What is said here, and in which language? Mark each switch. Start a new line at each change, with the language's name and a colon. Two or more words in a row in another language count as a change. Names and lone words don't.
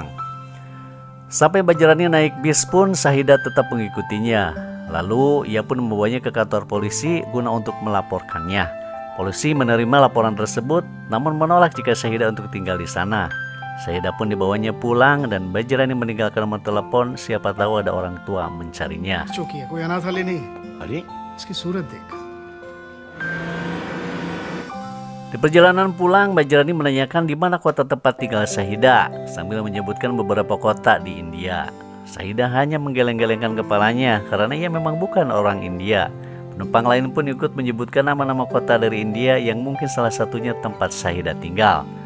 Indonesian: Sampai Bajrani naik bis pun, Syahida tetap mengikutinya. Lalu ia pun membawanya ke kantor polisi guna untuk melaporkannya. Polisi menerima laporan tersebut, namun menolak jika Syahida untuk tinggal di sana. Syahida pun dibawanya pulang dan Bajrani meninggalkan nomor telepon, siapa tahu ada orang tua mencarinya.
Hindi: चौकी है कोई अनाथ वाली नहीं अरे इसकी सूरत देख
Indonesian: Di perjalanan pulang, Bajrani menanyakan di mana kota tempat tinggal Syahida sambil menyebutkan beberapa kota di India. Syahida hanya menggeleng-gelengkan kepalanya karena ia memang bukan orang India. Penumpang lain pun ikut menyebutkan nama-nama kota dari India yang mungkin salah satunya tempat Syahida tinggal.